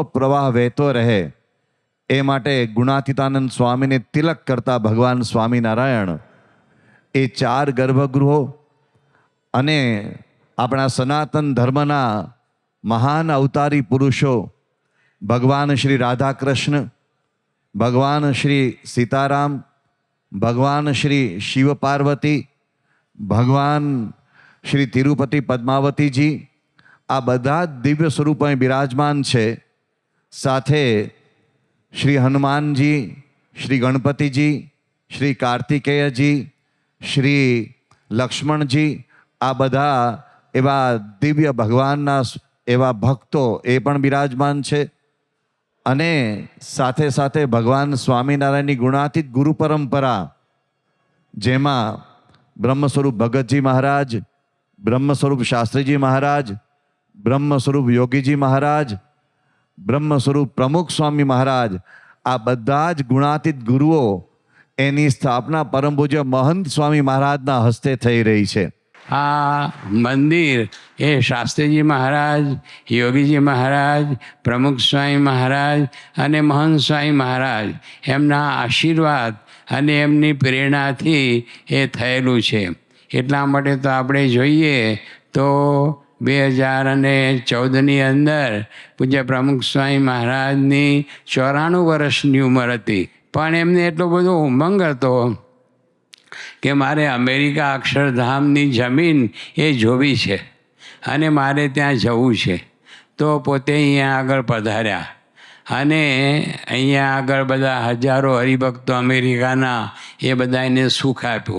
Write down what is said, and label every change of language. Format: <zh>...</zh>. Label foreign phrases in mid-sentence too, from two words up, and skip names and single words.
<gu>પ્રવાહ વહેતો રહે એ માટે ગુણાતીતાનંદ સ્વામીને તિલક કરતા ભગવાન સ્વામિનારાયણ એ 4 ગર્ભગૃહો અને આપણા સનાતન ધર્મના મહાન અવતારી પુરુષો ભગવાન શ્રી રાધાકૃષ્ણ, ભગવાન શ્રી સીતારામ, ભગવાન શ્રી શિવ પાર્વતી, ભગવાન શ્રી તિરુપતિ પદ્માવતીજી આ બધા દિવ્ય સ્વરૂપે બિરાજમાન છે। સાથે શ્રી હનુમાન જી, શ્રી ગણપતિ જી, શ્રી કાર્તિકેય જી, શ્રી લક્ષ્મણ જી આ બધા એવા દિવ્ય ભગવાનના એવા ભક્તો એ પણ બિરાજમાન છે। અને સાથે સાથે ભગવાન સ્વામીનારાયણની ગુણાતીત ગુરુ પરંપરા જેમા બ્રહ્મસ્વરૂપ ભગતજી મહારાજ, બ્રહ્મસ્વરૂપ શાસ્ત્રીજી મહારાજ, બ્રહ્મસ્વરૂપ યોગીજી મહારાજ, બ્રહ્મ સ્વરૂપ પ્રમુખ સ્વામી મહારાજ આ બધા જ ગુણાતીત ગુરુઓ એની સ્થાપના પરમ પૂજ્ય મહંત સ્વામી મહારાજના હસ્તે થઈ રહી છે। આ મંદિર એ શાસ્ત્રીજી મહારાજ, યોગીજી મહારાજ, પ્રમુખ સ્વામી મહારાજ અને મહંત સ્વામી મહારાજ એમના આશીર્વાદ અને એમની પ્રેરણાથી એ થયેલું છે। એટલા માટે તો આપણે જોઈએ તો 2014 અંદર પૂજ્ય પ્રમુખ સ્વામી મહારાજની 94 વર્ષની ઉમર હતી, પણ એમને એટલો બધો ઉમંગ હતો કે મારે અમેરિકા અક્ષરધામની જમીન એ જોવી છે અને મારે ત્યાં જવું છે। તો પોતે અહીંયા આગળ પધાર્યા અને અહીંયા આગળ બધા હજારો હરિભક્તો અમેરિકાના એ બધાને સુખ આપ્યું.</gu>